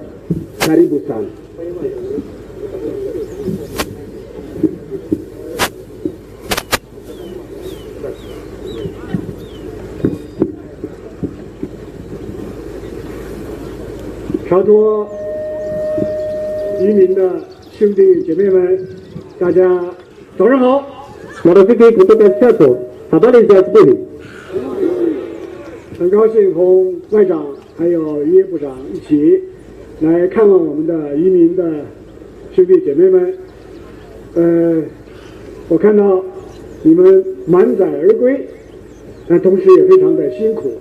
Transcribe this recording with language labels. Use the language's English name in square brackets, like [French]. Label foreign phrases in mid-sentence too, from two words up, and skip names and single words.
[Swahili] Karibu sana. [Chinese] Chato 渔民的兄弟姐妹们，大家早上好。 [Swahili] Marafiki kutoka Chato, habari za asubuhi. [Chinese] 很高兴同外长还有渔业部长一起来看望我们的渔民的兄弟姐妹们。我看到你们满载而归，但同时也非常的辛苦。